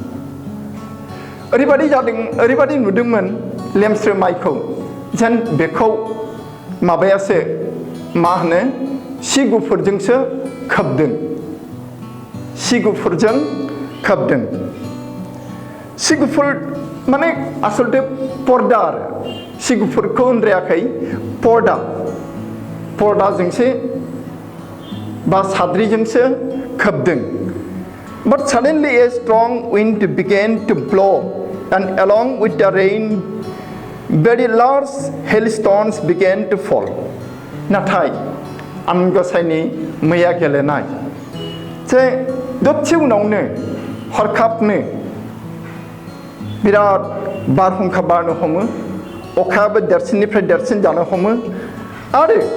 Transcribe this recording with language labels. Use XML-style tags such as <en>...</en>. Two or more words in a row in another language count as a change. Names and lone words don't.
<brx>ओरैबादि नुदोंमोन लेमस्रो माइखौ जेन बेखौ माबायासो मा होनो सि गुफुरजोंसो खोबदों सि गुफुरजों खोबदों सि गुफुर माने आसलते पर्दा आरो सि गुफुरखौ होनद्रायाखै पर्दाजोंसो बा साद्रिजोंसो खोबदों</brx> <en>but suddenly a strong wind began to blow and along with the rain very large hailstones began to fall</en> <brx>नाथाय आन गसाइनि मैया गेलेनाय जे दसे उनावनो हरखाबनो बिराद बारहुंखा बारनो हमो अखायाबो देरसिननिफ्राय देरसिन जानो हमो आरो</brx>